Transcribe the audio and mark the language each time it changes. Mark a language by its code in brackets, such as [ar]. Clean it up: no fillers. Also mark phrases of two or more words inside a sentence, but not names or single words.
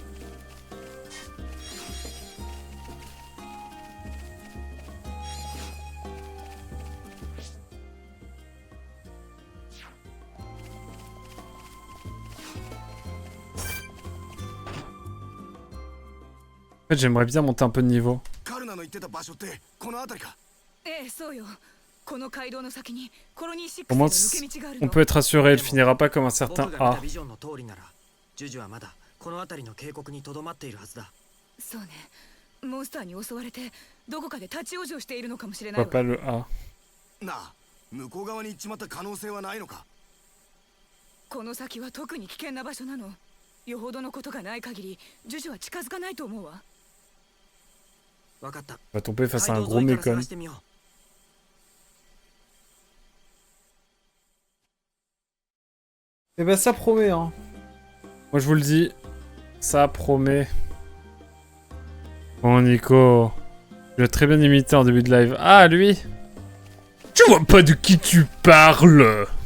[fr] En fait, j'aimerais bien monter un peu de niveau. [ja] カルナの言ってた場所ってこの辺りか。ええ、そうよ。この街道の先にコロニー6 [fr] Au [ja] の [fr] moins, [ja] 抜け道がある [fr] on [ja] の。 [fr] peut être assuré, elle finira pas comme un certain [ja] 僕が見 [fr] A. [ja] たビジョンの通りならジュジュはまだこの辺りの渓谷にとどまっているはずだ。そうね。モンスターに襲われてどこかで立ち往生しているのかもしれ [fr] Je [ja] ない [fr] vois pas [ja] わ。 [fr] le A. [ja] なあ、向こう側に行っちまった可能性はないのか。この先は特に危険な場所なの。よほどのことがない限りジュジュは近づかないと思うわ。わかった。 [fr] On va tomber face à un [ja] 街道 [fr] gros [ja] 沿いから [fr] mécon. [ja] 探してみよう。 [fr] Eh ben ça promet, hein. Moi je vous le dis, ça promet. Bon Nico, tu l'as très bien imité en début de live. Ah lui, tu vois pas de qui tu parles.